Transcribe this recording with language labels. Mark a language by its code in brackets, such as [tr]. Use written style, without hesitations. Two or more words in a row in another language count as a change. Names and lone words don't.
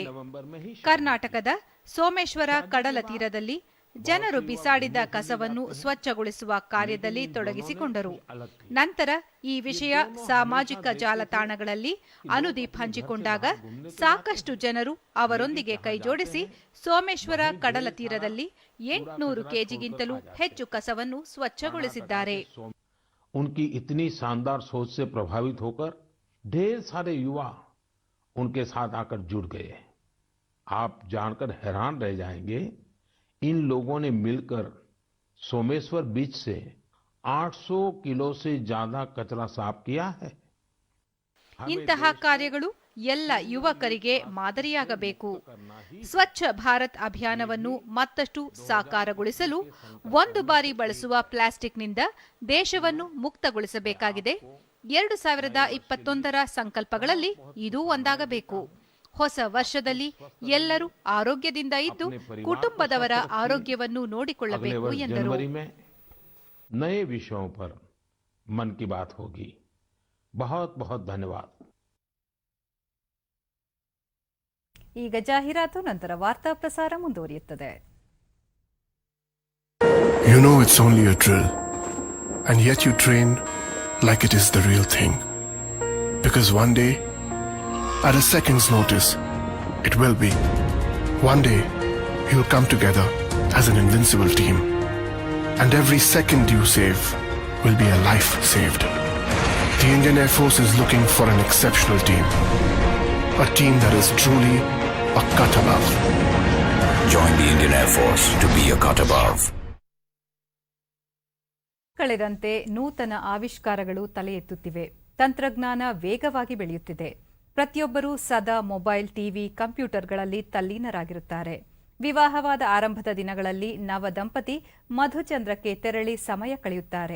[kn] ಕರ್ನಾಟಕದ ಸೋಮೇಶ್ವರ ಕಡಲ ತೀರದಲ್ಲಿ ಜನರು ಬಿಸಾಡಿದ ಕಸವನ್ನು ಸ್ವಚ್ಛಗೊಳಿಸುವ ಕಾರ್ಯದಲ್ಲಿ ತೊಡಗಿಸಿಕೊಂಡರು. ನಂತರ ಈ ವಿಷಯ ಸಾಮಾಜಿಕ ಜಾಲತಾಣಗಳಲ್ಲಿ ಅನುದೀಪ್ ಹಂಚಿಕೊಂಡಾಗ ಸಾಕಷ್ಟು ಜನರು ಅವರೊಂದಿಗೆ ಕೈಜೋಡಿಸಿ ಸೋಮೇಶ್ವರ ಕಡಲ ತೀರದಲ್ಲಿ 800 ಕೆಜಿಗಿಂತಲೂ ಹೆಚ್ಚು ಕಸವನ್ನು ಸ್ವಚ್ಛಗೊಳಿಸಿದ್ದಾರೆ. [hi] उनकी इतनी शानदार सोच से प्रभावित होकर ढेर सारे युवा उनके साथ आकर जुड़ गए। आप जानकर हैरान रह जाएंगे, इन लोगों ने मिलकर सोमेश्वर बीच से 800 किलो से ज्यादा कचरा साफ किया है। [kn] ಇಂತಹ ಕಾರ್ಯಗಳು ಎಲ್ಲ ಯುವಕರಿಗೆ ಮಾದರಿಯಾಗಬೇಕು. ಸ್ವಚ್ಛ ಭಾರತ್ ಅಭಿಯಾನವನ್ನು ಮತ್ತಷ್ಟು ಸಾಕಾರಗೊಳಿಸಲು ಒಂದು ಬಾರಿ ಬಳಸುವ ಪ್ಲಾಸ್ಟಿಕ್ನಿಂದ ದೇಶವನ್ನು ಮುಕ್ತಗೊಳಿಸಬೇಕಾಗಿದೆ. 2021ರ ಸಂಕಲ್ಪಗಳಲ್ಲಿ ಇದೂ ಒಂದಾಗಬೇಕು. ಹೊಸ ವರ್ಷದಲ್ಲಿ ಎಲ್ಲರೂ ಆರೋಗ್ಯದಿಂದ ಇದ್ದು ಕುಟುಂಬದವರ ಆರೋಗ್ಯವನ್ನು ನೋಡಿಕೊಳ್ಳಬೇಕು ಎಂದರು. [hi] नये विषयों पर मन की बात होगी. बहुत बहुत धन्यवाद. [kn] ಈಗ ಜಾಹೀರಾತು, ನಂತರ ವಾರ್ತಾ ಪ್ರಸಾರ ಮುಂದುವರಿಯುತ್ತದೆ. [en] You know it's only a drill, and yet you train like it is the real thing. Because one day, at a second's notice, it will be. One day, you'll come together as an invincible team, and every second you save will be a life saved. The Indian Air Force is looking for an exceptional team. A team that is truly a cut above. Join the Indian Air Force to be a cut above. [kn] ಕಳೆದಂತೆ ನೂತನ ಆವಿಷ್ಕಾರಗಳು ತಲೆ ಎತ್ತುತ್ತಿವೆ. ತಂತ್ರಜ್ಞಾನ ವೇಗವಾಗಿ ಬೆಳೆಯುತ್ತಿದೆ. ಪ್ರತಿಯೊಬ್ಬರೂ ಸದಾ ಮೊಬೈಲ್, ಟಿವಿ, ಕಂಪ್ಯೂಟರ್ಗಳಲ್ಲಿ ತಲ್ಲೀನರಾಗಿರುತ್ತಾರೆ. ವಿವಾಹವಾದ ಆರಂಭದ ದಿನಗಳಲ್ಲಿ ನವ ದಂಪತಿ ಮಧುಚಂದ್ರಕ್ಕೆ ತೆರಳಿ ಸಮಯ ಕಳೆಯುತ್ತಾರೆ.